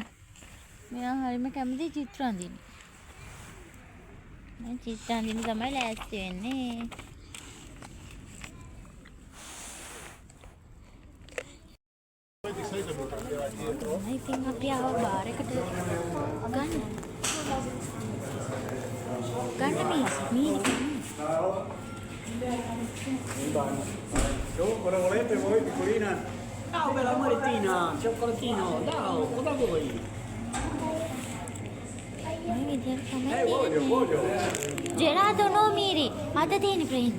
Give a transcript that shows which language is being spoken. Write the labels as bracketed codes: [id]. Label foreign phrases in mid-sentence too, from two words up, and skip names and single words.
[si] මෙයා හරිම කැමති චිත්‍ර අඳින්න. මම චිත්‍ර අඳින්න තමයි ලෑස්ති වෙන්නේ. ඉතින් අපි ආව බාර් එකට ගන්න මීනි. [it] Cosa volete voi, piccolina? Ciao, bella amoretina, cioccolatino, ciao, cosa vuoi? Voglio. Gelato no, Miri. Patatine prendi.